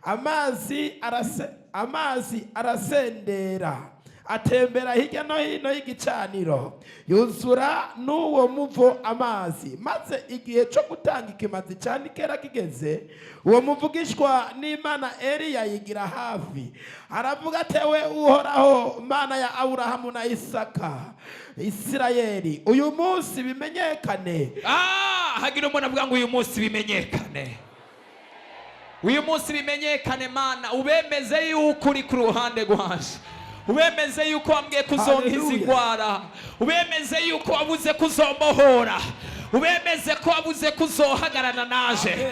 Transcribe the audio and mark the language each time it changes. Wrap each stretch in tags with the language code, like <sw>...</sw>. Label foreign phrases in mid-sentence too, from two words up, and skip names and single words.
<rn>Amazi arasendera, atembera hirya no hino y'igicaniro, yuzura n'uwo muvo amazi. Maze igihe cyo gutanga ikimazi cyane kera kigeze, uwo muvugishwa n'Imana Eliya yigira hafi, aravuga atewe Uhoraho Mana ya Aburahamu na Isaka, Isirayeli, uyu munsi bimenyekane. Hagira umuntu avuga ngo uyu munsi bimenyekane. Uyu munsi bimenyekane Mana, ubemeze yuko uri ku ruhande rwaje, ubemeze yuko wambwiye kuzonkiza ingwara, ubemeze yuko wabuze kuzombohora, ubemeze ko wabuze kuzohagarana naje.</rn>